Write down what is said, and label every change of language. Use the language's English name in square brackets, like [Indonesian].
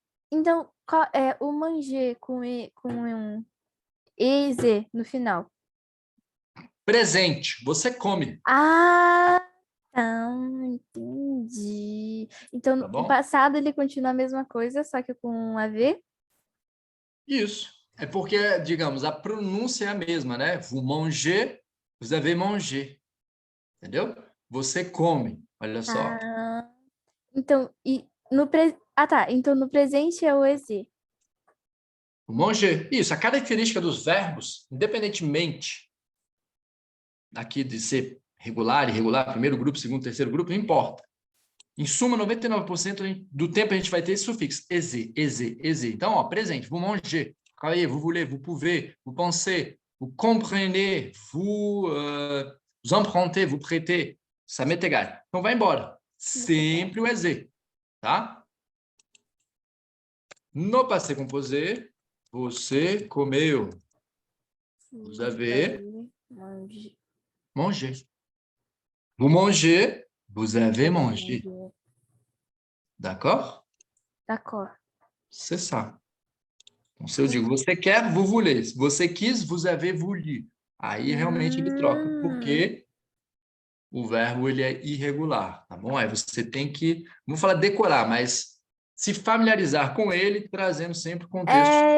[Portuguese] Então, qual é o manger com um EZ no final? Presente. Você come. Ah! Ah, entendi. Então, Tá o bom? passado ele continua a mesma coisa, só que com um AV? Isso. É porque, digamos, a pronúncia é a mesma, né? [French] Vous mangez, vous avez mangé. [Portuguese] Entendeu? Você come. Olha só. Ah, então, tá. Então, no presente é o EZ. [French] Vous mangez. [Portuguese] Isso. A característica dos verbos, independentemente aqui de ser regular, irregular, primeiro grupo, segundo, terceiro grupo, não importa. Em suma, 99% do tempo a gente vai ter esse sufixo. Ez, ez, ez. Então, ó, presente. [French] Vous mangez, travaillez, vous voulez, vous pouvez, vous pensez, vous comprenez, vous empruntez, vous prêtez. Ça m'est égal. [Portuguese] Então, vai embora. Sempre o ez, tá? No passé composé, você comeu. [French] Vous avez Mangé. mangé. Vous mangez, vous avez mangé. D'accord? D'accord. C'est ça. [Portuguese] Então, se eu digo, você quer, [French] vous voulez. [Portuguese] Se você quis, [French] vous avez voulu. [Portuguese] Aí realmente ele troca, Hum, porque o verbo ele é irregular, tá bom? Aí você tem que, não vou falar decorar, mas se familiarizar com ele, trazendo sempre o contexto.